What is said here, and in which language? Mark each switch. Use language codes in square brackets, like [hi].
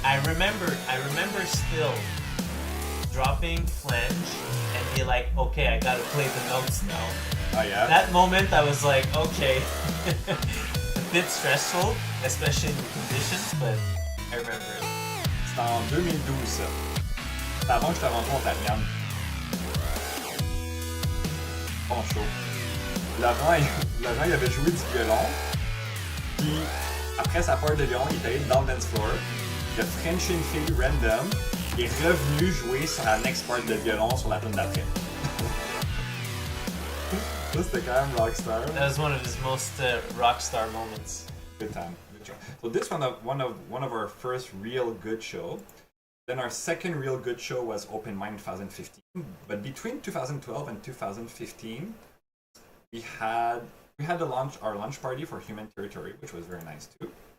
[en] I remember still dropping flange and be like, okay, I gotta play the notes now. Oh yeah? That moment I was like, okay. A bit stressful, especially in the conditions, but I remember it. [fr] C'était en 2012 ça. C'était avant que je te rencontre à Miam. Bon show. Laurent, il avait joué du violon. Puis après sa part de violon, il est allé dans le dance floor. Il a frenché une fille random. Il est revenu jouer sur la [en] next part [fr] de violon sur la tune d'après. Ça c'était quand même rockstar. [en] That was one of his most rock star moments. Good time. Good show. So this one of our first real good show. Then our second real good show was Open Mind 2015. But between 2012 and 2015, we had our launch party for Human Territory, which was very nice too.